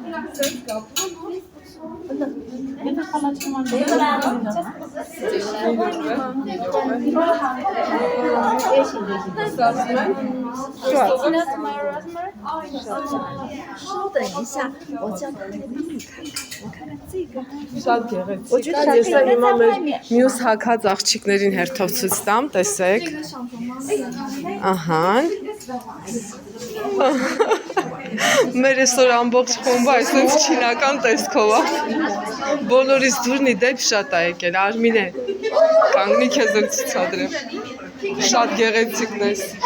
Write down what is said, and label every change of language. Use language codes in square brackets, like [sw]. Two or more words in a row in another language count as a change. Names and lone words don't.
[zh] 稍等一下，我叫他给你看看，我看看这个。 [hy] Շատ գեղեցիկ է, ես էլ հիմա մեր մյուս հագած աղջիկներին հերթով ցույց տամ, տեսեք։ Ահա։ Մեր այսօր ամբողջ խումբը այսպես չինական տեսքով է։ Բոլորից դուրնի դեպ շատ է եկել, Արմինե։ Կանգնի քեզ էլ ցուցադրեմ։ Շատ գեղեցիկն ես։